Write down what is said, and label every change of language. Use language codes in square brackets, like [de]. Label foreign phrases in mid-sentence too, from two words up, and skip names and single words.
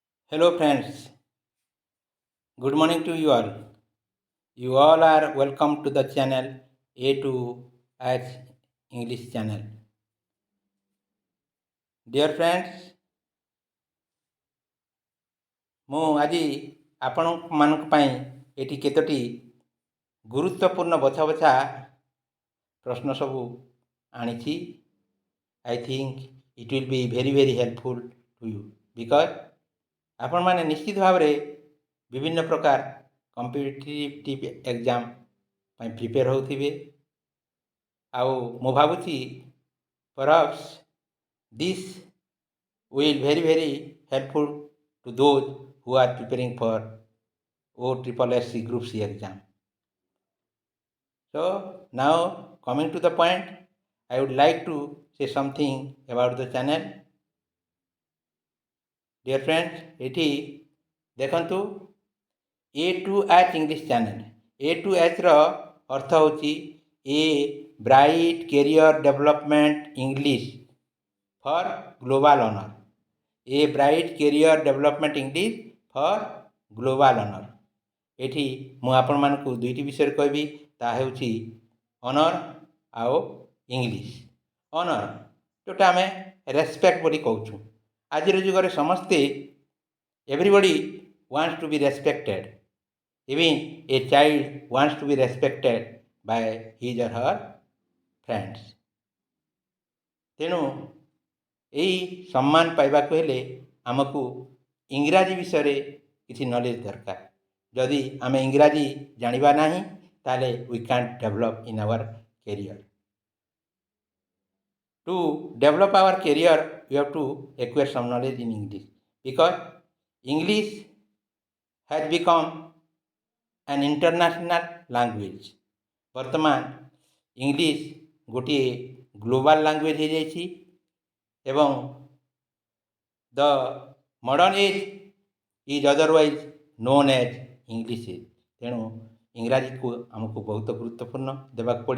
[en] Hello, friends. Good morning to you all. You all are welcome to the channel A to H English channel. Dear friends, [or] ମୁଁ ଆଜି ଆପଣମାନଙ୍କ ପାଇଁ ଏଠି କେତୋଟି ଗୁରୁତ୍ୱପୂର୍ଣ୍ଣ ବଛା ବଛା ପ୍ରଶ୍ନ ସବୁ ଆଣିଛି. [en] I think it will be very helpful to you because [or] ଆପଣମାନେ ନିଶ୍ଚିତ ଭାବରେ ବିଭିନ୍ନ ପ୍ରକାର [en] competitive exam [or] ପାଇଁ ପ୍ରିପେୟାର ହେଉଥିବେ. ଆଉ ମୁଁ ଭାବୁଛି [en] perhaps this will very helpful to those who are preparing for OSSC Group C exam. So now coming to the point, I would like to say something about the channel. Dear friends, [or] ଏଠି ଦେଖନ୍ତୁ A to H English channel. A to H ର ଅର୍ଥ ହେଉଛି A Bright Career Development English for Global Honor. A Bright Career Development English for Global Honor. ଏଠି ମୁଁ ଆପଣମାନଙ୍କୁ ଦୁଇଟି ବିଷୟରେ କହିବି. ତାହା ହେଉଛି ଅନର୍ ଆଉ ଇଂଲିଶ. ଅନର୍ ଯେଉଁଟା ଆମେ ରେସ୍ପେକ୍ଟ ବୋଲି କହୁଛୁ. ଆଜିର ଯୁଗରେ ସମସ୍ତେ [en] everybody wants to be respected. Even a child wants to be respected by his or her friends. [or] ତେଣୁ ଏହି ସମ୍ମାନ ପାଇବାକୁ ହେଲେ ଆମକୁ ଇଂରାଜୀ ବିଷୟରେ କିଛି ନଲେଜ ଦରକାର. ଯଦି ଆମେ ଇଂରାଜୀ ଜାଣିବା ନାହିଁ ତାହେଲେ [en] we can't develop in our career. To develop our career, we have to acquire some knowledge in English because English has become an international language. [or] ବର୍ତ୍ତମାନ ଇଂଲିଶ ଗୋଟିଏ [en] global language [or] ହୋଇଯାଇଛି ଏବଂ [en] the modern age is otherwise known as English age. [or] ତେଣୁ ଇଂରାଜୀକୁ ଆମକୁ ବହୁତ ଗୁରୁତ୍ୱପୂର୍ଣ୍ଣ ଦେବାକୁ ପଡ଼ିବ.